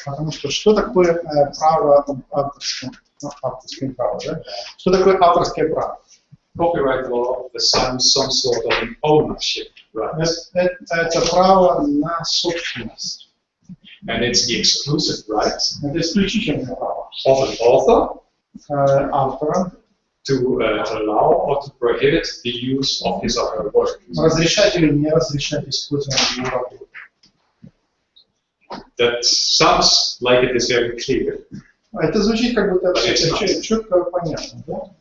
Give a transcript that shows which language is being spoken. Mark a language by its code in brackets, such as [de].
[ru] Потому что такое право авторское право, да? Что такое авторское право? [en] Copyright law assigns some sort of an ownership rights. [ru] Это право на собственность. [en] And it's the exclusive right [ru] Это исключительное право [en] of an author [ru] автора [en] to allow or to prohibit the use of his or her work. [ru] разрешать или не разрешать использование его работы. [en] That sounds like it is very clear, [ru] Это звучит как будто четко понятно, да?